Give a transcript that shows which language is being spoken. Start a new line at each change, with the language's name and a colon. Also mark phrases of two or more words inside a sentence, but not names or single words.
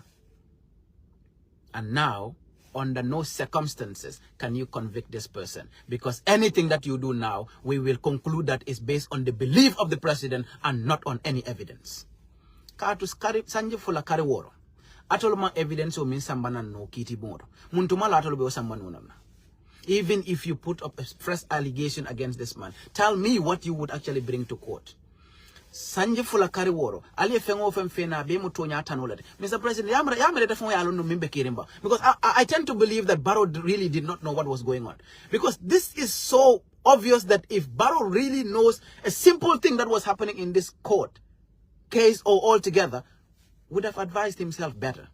English: And now, under no circumstances can you convict this person, because anything that you do now, we will conclude that is based on the belief of the president and not on any evidence. Evidence even if you put up a fresh allegation against this man, tell me what you would actually bring to court.
Mandingo: Sanje fula kari woro ali fengo femfena be mutonya tanolade.
English: Mr. President, because I tend to believe that Barrow really did not know what was going on, because this is so obvious that if Barrow really knows a simple thing that was happening in this court case or altogether, would have advised himself better.